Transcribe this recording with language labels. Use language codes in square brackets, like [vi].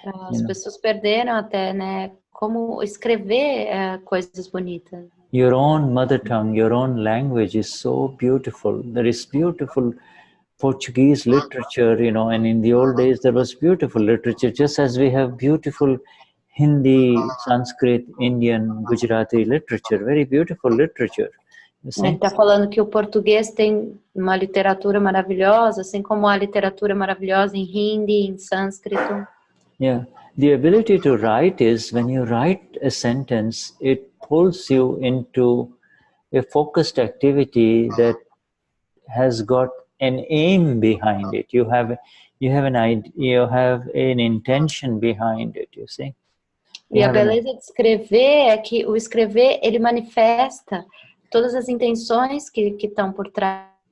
[pt] As pessoas perderam até, né, como escrever coisas bonitas. [en] Your own mother tongue, your own language is so beautiful. There is beautiful Portuguese literature, and in the old days there was beautiful literature, just as we have beautiful Hindi, Sanskrit, Indian, Gujarati literature, very beautiful literature. [pt] Ele está falando que o português tem uma literatura maravilhosa, assim como a literatura maravilhosa em Hindi, em sânscrito. [en] Yeah, the ability to write is, when you write a sentence, it pulls you into a focused activity that has got an aim behind it. You have an idea, you have an intention behind it, you see. [pt] E a beleza de escrever é que o escrever, ele manifesta todas as intenções que estão por trás.